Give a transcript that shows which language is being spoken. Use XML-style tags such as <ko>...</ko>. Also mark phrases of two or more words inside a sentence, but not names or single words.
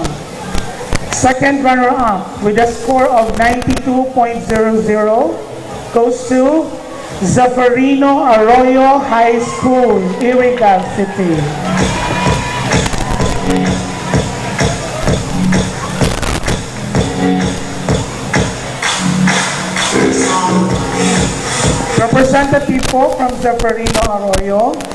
<en>Second runner-up with a score of 92.00 goes to Zafarino Arroyo High School, Iriga City. Representative po from Zafarino Arroyo.</en>